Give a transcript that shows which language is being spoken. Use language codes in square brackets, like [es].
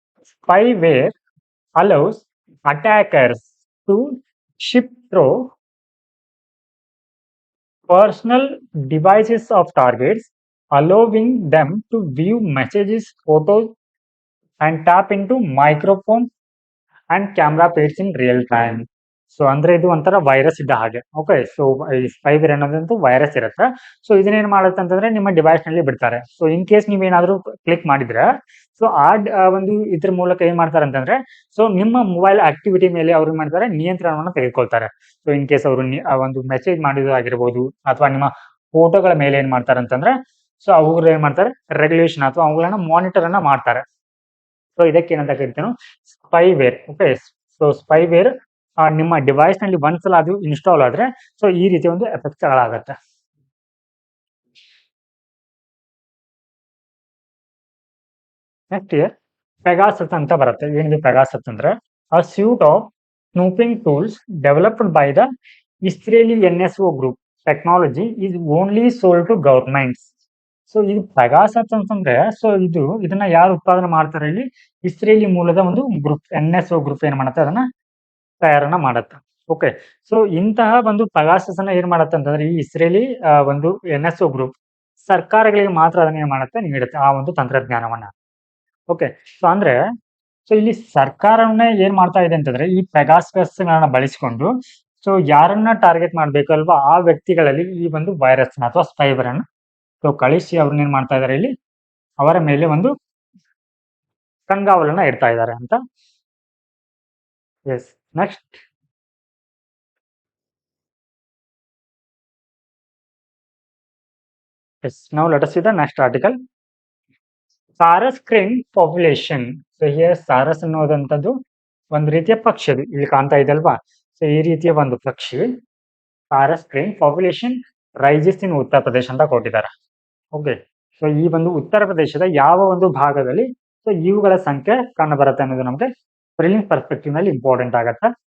[en] Spyware allows attackers to shift through personal devices of targets, allowing them to view messages, photos, and tap into microphone and camera feeds in real time. [kn] So ಅಂದ್ರೆ ಇದು ಒಂಥರ virus ಇದ್ದ ಹಾಗೆ. Okay, so ಈ spyware ಅನ್ನೋದಂತೂ virus ಇರುತ್ತೆ. So ಇದನ್ನೇನ್ ಮಾಡುತ್ತೆ ಅಂತಂದ್ರೆ ನಿಮ್ಮ ಡಿವೈಸ್ ನಲ್ಲಿ ಬಿಡ್ತಾರೆ. ಸೊ ಇನ್ ಕೇಸ್ ನೀವೇನಾದ್ರೂ ಕ್ಲಿಕ್ ಮಾಡಿದ್ರೆ ಸೊ ಒಂದು ಇದ್ರ ಮೂಲಕ ಏನ್ ಮಾಡ್ತಾರೆ ಅಂತಂದ್ರೆ ಸೊ ನಿಮ್ಮ ಮೊಬೈಲ್ ಆಕ್ಟಿವಿಟಿ ಮೇಲೆ ಅವ್ರು ಏನ್ ಮಾಡ್ತಾರೆ ನಿಯಂತ್ರಣವನ್ನು ತೆಗೆದುಕೊಳ್ತಾರೆ. ಸೊ ಇನ್ ಕೇಸ್ ಅವರು ಒಂದು ಮೆಸೇಜ್ ಮಾಡಿರೋದಾಗಿರ್ಬೋದು ಅಥವಾ ನಿಮ್ಮ ಫೋಟೋಗಳ ಮೇಲೆ ಏನ್ ಮಾಡ್ತಾರೆ ಅಂತಂದ್ರೆ ಸೊ ಅವ್ರು ಏನ್ ಮಾಡ್ತಾರೆ ರೆಗ್ಯುಲೇಷನ್ ಅಥವಾ ಅವುಗಳನ್ನ ಮಾನಿಟರ್ ಅನ್ನ ಮಾಡ್ತಾರೆ. ಸೊ ಇದಕ್ಕೆ ಏನಂತ ಕರಿತೀವಿ ಸ್ಪೈವೇರ್. ಓಕೆ, ಸೊ ಸ್ಪೈವೇರ್ ನಿಮ್ಮ ಡಿವೈಸ್ ನಲ್ಲಿ ಒಂದ್ಸಲ ಅದು ಇನ್ಸ್ಟಾಲ್ ಆದ್ರೆ ಸೊ ಈ ರೀತಿ ಒಂದು ಎಫೆಕ್ಟ್ ಗಳಾಗತ್ತೆ. ನೆಕ್ಸ್ಟ್ ಪೆಗಾಸಸ್ ಅಂತ ಬರುತ್ತೆ. ಏನಿದೆ ಪೆಗಾಸಸ್ ಅಂದ್ರೆ [en] a suite of snooping tools developed by the Israeli NSO group. Technology is only sold to governments. [kn] So ಇದು ಪೆಗಾಸಸ್ ಅಂತಂದ್ರೆ ಸೊ ಇದನ್ನ ಯಾರು ಉತ್ಪಾದನೆ ಮಾಡ್ತಾರೆ ಇಲ್ಲಿ ಇಸ್ರೇಲಿ ಮೂಲದ ಒಂದು ಗ್ರೂಪ್ NSO ಗ್ರೂಪ್ ಏನ್ ಮಾಡುತ್ತೆ ಅದನ್ನ ತಯಾರನ್ನ ಮಾಡತ್ತ. ಓಕೆ, ಸೊ ಇಂತಹ ಒಂದು ಪೆಗಾಸಸ್ ಅನ್ನ ಏನ್ ಮಾಡತ್ತೆ ಅಂತಂದ್ರೆ ಈ ಇಸ್ರೇಲಿ ಒಂದು NSO ಗ್ರೂಪ್ ಸರ್ಕಾರಗಳಿಗೆ ಮಾತ್ರ ಅದನ್ನ ಏನ್ ಮಾಡುತ್ತೆ ನೀಡುತ್ತೆ ಆ ಒಂದು ತಂತ್ರಜ್ಞಾನವನ್ನ. ಓಕೆ, ಸೊ ಅಂದ್ರೆ ಸೊ ಇಲ್ಲಿ ಸರ್ಕಾರವನ್ನೇ ಏನ್ ಮಾಡ್ತಾ ಇದೆ ಅಂತಂದ್ರೆ ಈ ಪೆಗಾಸಸ್ ಗಳನ್ನ ಬಳಸಿಕೊಂಡು ಸೊ ಯಾರನ್ನ ಟಾರ್ಗೆಟ್ ಮಾಡ್ಬೇಕು ಅಲ್ವಾ ಆ ವ್ಯಕ್ತಿಗಳಲ್ಲಿ ಈ ಒಂದು ವೈರಸ್ ಅಥವಾ ಸ್ಪೈವೇರ್ ಅನ್ನ ಸೊ ಕಳಿಸಿ ಅವ್ರನ್ನ ಏನ್ ಮಾಡ್ತಾ ಇದಾರೆ ಇಲ್ಲಿ ಅವರ ಮೇಲೆ ಒಂದು ಕಣ್ಗಾವಲನ್ನ ಇಡ್ತಾ ಇದ್ದಾರೆ ಅಂತ. [en] Yes, next now let us see the next article. Sarus crane population. [kn] So here Saras ಅನ್ನೋದಂಥದ್ದು ಒಂದು ರೀತಿಯ ಪಕ್ಷಿ, ಅದು ಇಲ್ಲಿ ಕಾಣ್ತಾ ಇದೆ ಅಲ್ವಾ. ಸೊ ಈ ರೀತಿಯ ಒಂದು ಪಕ್ಷಿ Saras crane population rises in Uttar Pradesh ಅಂತ ಕೊಟ್ಟಿದ್ದಾರೆ. ಓಕೆ, ಸೊ ಈ ಒಂದು ಉತ್ತರ ಪ್ರದೇಶದ ಯಾವ ಒಂದು ಭಾಗದಲ್ಲಿ ಸೊ ಇವುಗಳ ಸಂಖ್ಯೆ ಕಂಡು ಬರುತ್ತೆ ಅನ್ನೋದು ನಮಗೆ ಪ್ರಿಲಿಮ್ ಪರ್ಸ್ಪೆಕ್ಟಿವ್ ನಲ್ಲಿ ಇಂಪಾರ್ಟೆಂಟ್ ಆಗತ್ತೆ.